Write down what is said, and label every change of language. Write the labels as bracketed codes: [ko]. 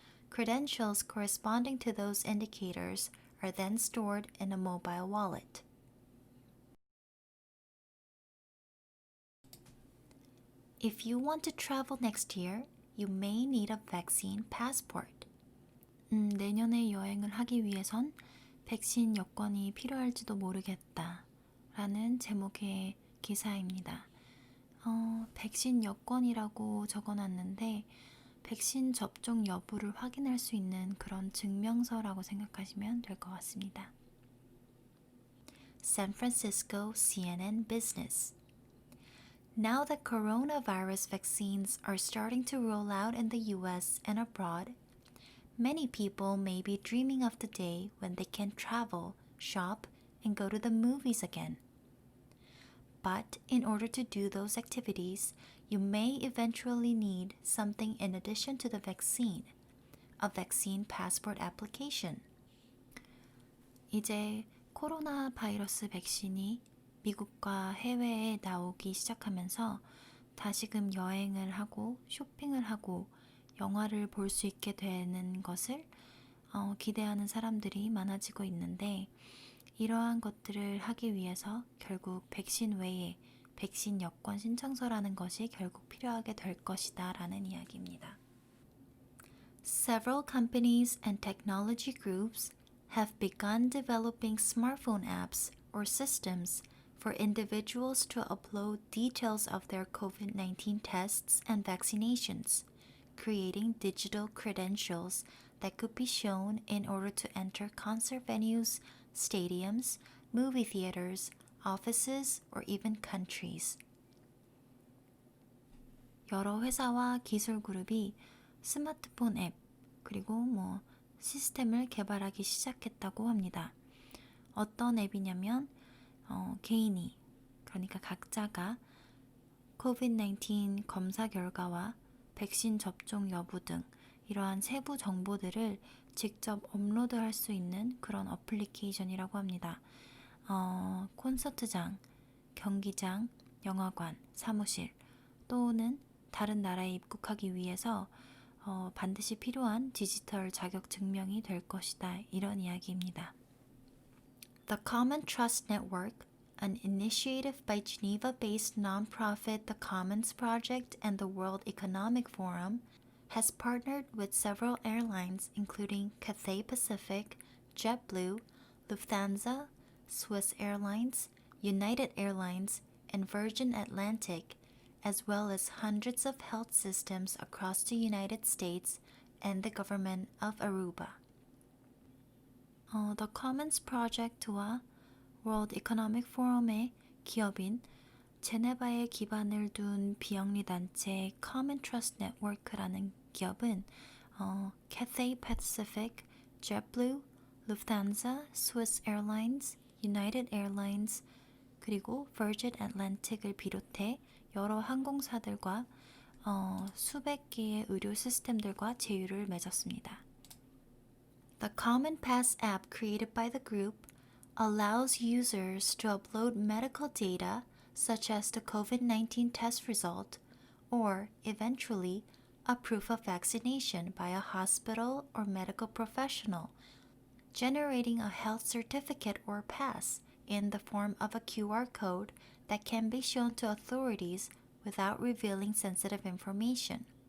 [en] Credentials corresponding to those indicators are then stored in a mobile wallet. If you want to travel next year, you may need a vaccine passport. [ko] 내년에 여행을 하기 위해선 백신 여권이 필요할지도 모르겠다 라는 제목의 기사입니다. 백신 여권이라고 적어놨는데 백신 접종 여부를 확인할 수 있는 그런 증명서라고 생각하시면 될 것 같습니다. [en] San Francisco CNN Business. Now that coronavirus vaccines are starting to roll out in the US and abroad, many people may be dreaming of the day when they can travel, shop, and go to the movies again. But in order to do those activities, you may eventually need something in addition to the vaccine, a vaccine passport application. [ko] 이제 코로나 바이러스 백신이 미국과 해외에 나오기 시작하면서 다시금 여행을 하고 쇼핑을 하고 영화를 볼 수 있게 되는 것을 기대하는 사람들이 많아지고 있는데 이러한 것들을 하기 위해서 결국 백신 외에 백신 여권 신청서라는 것이 결국 필요하게 될 것이다 라는 이야기입니다. [en] Several companies and technology groups have begun developing smartphone apps or systems for individuals to upload details of their COVID-19 tests and vaccinations, creating digital credentials that could be shown in order to enter concert venues, stadiums, movie theaters, offices, or even countries. [ko] 여러 회사와 기술 그룹이 스마트폰 앱, 그리고 시스템을 개발하기 시작했다고 합니다. 어떤 앱이냐면 개인이, 그러니까 각자가 COVID-19 검사 결과와 백신 접종 여부 등 이러한 세부 정보들을 직접 업로드할 수 있는 그런 어플리케이션이라고 합니다. 콘서트장, 경기장, 영화관, 사무실 또는 다른 나라에 입국하기 위해서 반드시 필요한 디지털 자격 증명이 될 것이다. 이런 이야기입니다. [en] The Common Trust Network, an initiative by Geneva-based nonprofit The Commons Project and the World Economic Forum, has partnered with several airlines including Cathay Pacific, JetBlue, Lufthansa, Swiss Airlines, United Airlines, and Virgin Atlantic, as well as hundreds of health systems across the United States and the government of Aruba. [ko] The Commons Project와 World Economic Forum의 기업인 제네바에 기반을 둔 비영리 단체 Common Trust Network라는 기업은 Cathay Pacific, JetBlue, Lufthansa, Swiss Airlines, United Airlines, 그리고 Virgin Atlantic을 비롯해 여러 항공사들과 수백 개의 의료 시스템들과 제휴를 맺었습니다. [en] The Common Pass app created by the group allows users to upload medical data such as the COVID-19 test result or, eventually, a proof of vaccination by a hospital or medical professional, generating a health certificate or pass in the form of a QR code that can be shown to authorities without revealing sensitive information.